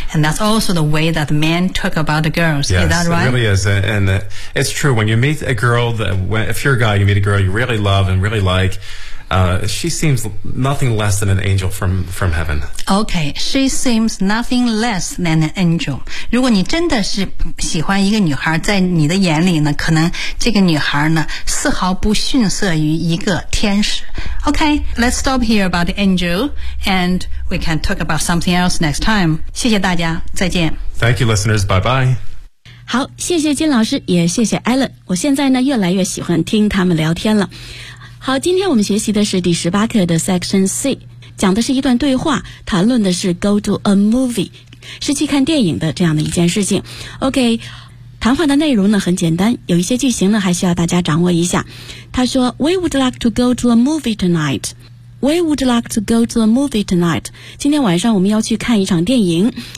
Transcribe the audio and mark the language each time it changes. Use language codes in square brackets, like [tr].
[en] And that's also the way that men talk about the girls. Yes, is that right? It really is. And it's true. When you meet a girl, if you're a guy, you meet a girl you really love and really like,she seems nothing less than an angel from heaven. Okay, she seems nothing less than an angel. [zh] 如果你真的是喜欢一个女孩，在你的眼里呢，可能这个女孩呢，丝毫不逊色于一个天使。 [en] Okay, let's stop here about the angel, and we can talk about something else next time. [zh] 谢谢大家，再见。 [en] Thank you, listeners. Bye-bye. [zh] 好，谢谢金老师，也谢谢 Alan。我现在呢，越来越喜欢听他们聊天了。好，今天我们学习的是第十八课的 Section C， 讲的是一段对话，谈论的是 [en] go to a movie， [zh] 是去看电影的这样的一件事情。 OK， 谈话的内容呢很简单，有一些句型呢还需要大家掌握一下。他说 [en] ，We would like to go to a movie tonight. We would like to go to a movie tonight. [zh] 今天晚上我们要去看一场电影。